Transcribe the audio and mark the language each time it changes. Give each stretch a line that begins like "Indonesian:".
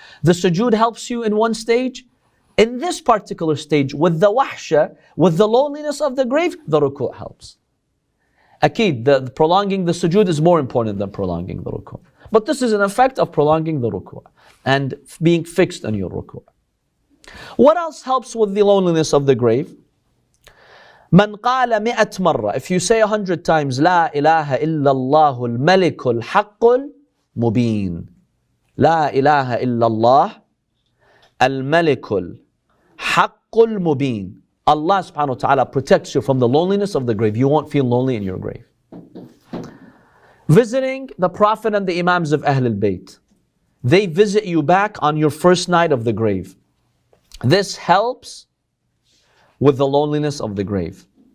English: The sujood helps you in one stage. In this particular stage, with the wahsha, with the loneliness of the grave, the ruku' helps. Akid, the prolonging the sujood is more important than prolonging the ruku'. But this is an effect of prolonging the ruku' and being fixed on your ruku'. What else helps with the loneliness of the grave?
Arabic: من قال 100 مرة,
English: if you say 100 times,
Arabic: لا إله إلا الله الملك الحق المبين. لا إله إلا الله الملك الحق المبين.
English: Allah subhanahu wa ta'ala protects you from the loneliness of the grave. You won't feel lonely in your grave. Visiting the Prophet and the Imams of Ahlul Bayt. They visit you back on your first night of the grave. This helps with the loneliness of the grave.